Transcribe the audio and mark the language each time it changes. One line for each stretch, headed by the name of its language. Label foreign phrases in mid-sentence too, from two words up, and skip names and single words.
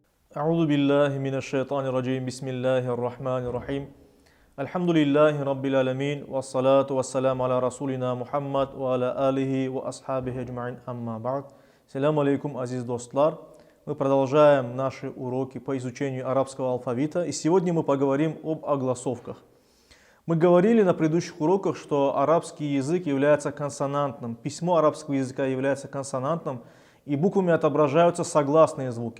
Arabic: أعوذ بالله من الشيطان الرجيم بسم الله الرحمن الرحيم الحمد لله رب العالمين والصلاة والسلام على رسولنا محمد وعلى آله وأصحابه أجمعين أما بعد. السلام عليكم,
Uzbek: азиз достлар.
Russian: Мы продолжаем наши уроки по изучению арабского алфавита, и сегодня мы поговорим об огласовках. Мы говорили на предыдущих уроках, что арабский язык является консонантным, письмо арабского языка является консонантным, и буквами отображаются согласные звуки.